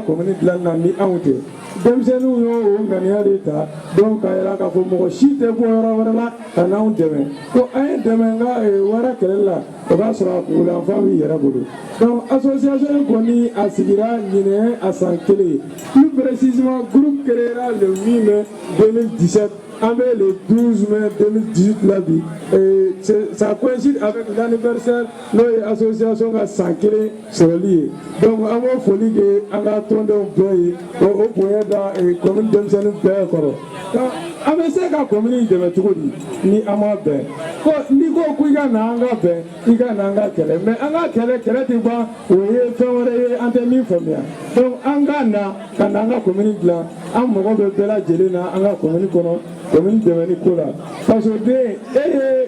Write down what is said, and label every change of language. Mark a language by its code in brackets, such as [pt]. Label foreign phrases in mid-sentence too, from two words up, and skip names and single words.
[bm] commune dilanni na ni anw tɛ denmisɛnninw y'o ŋaniya de ta donc k'a yira k'a fɔ mɔgɔ si tɛ bɔ yɔrɔ wɛrɛ la ka n'anw dɛmɛ ko an ye dɛmɛ n ka wara kɛlɛli la o b'a sɔrɔ a kungoyanfan b'i yɛrɛ bolo donc association in kɔni a sigira ɲinɛ a san kelen [fr] plus précisément groupe créera le 8 mai 2017 [bm] an bɛ [fr] le 12 mai 2018 [bm] la bi [fr] ça coïncide avec l'anniversaire [bm] n'o ye association ka san kelen sɔrɔli ye donc an b'o foli kɛ an ka tɔndenw bɛɛ ye o bonya da commune denmisɛnnin bɛɛ kɔrɔ an bɛ se ka commune dɛmɛ cogo di ni an ma bɛn ko n'i ko ko i ka na an ka bɛn i ka na an ka kɛlɛ mais an ka kɛlɛ tɛ ban o ye fɛn wɛrɛ ye an tɛ min faamuya donc an ka na ka na an ka commune dilan an mago bɛ bɛɛ lajɛlen na an ka commune kɔnɔ commune dɛmɛni ko la [fr] parce que [bm] e ye